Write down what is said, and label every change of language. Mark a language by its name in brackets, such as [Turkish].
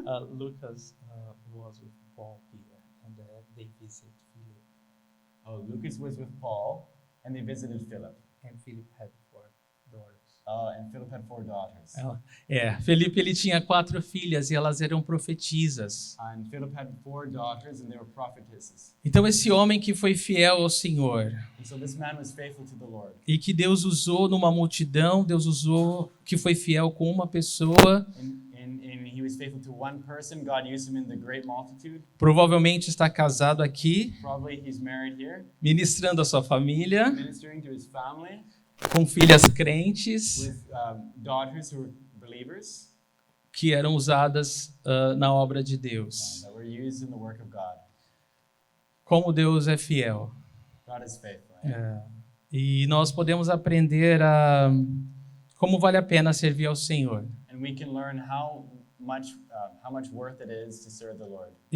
[English] Lucas was with Paul here and they visited Philip. Oh, Lucas was with Paul and they visited Philip. And Philip had 4 daughters. And Philip had 4 daughters. [Portuguese] Felipe ele tinha 4 filhas e elas eram profetisas. [English] And Philip had 4 daughters and they were prophetesses. [Portuguese] Então esse homem que foi fiel ao Senhor [English] And so this man was faithful to the Lord. [Portuguese] e que Deus usou numa multidão, Deus usou que foi fiel com uma pessoa, [English] And he was faithful to one person. God used him in the great multitude. [Portuguese] provavelmente está casado aqui, [English] Probably he's married here, [Portuguese] ministrando a sua família, [English] ministering to his family [Portuguese] com filhas crentes [English] with daughters who were believers [Portuguese] que eram usadas na obra de Deus. [English] that were used in the work of God. [Portuguese] Como Deus é fiel. [English] God is faithful. Right? [Portuguese] E nós podemos aprender como vale a pena servir ao Senhor. [English] And we can learn how much worth it is to serve the Lord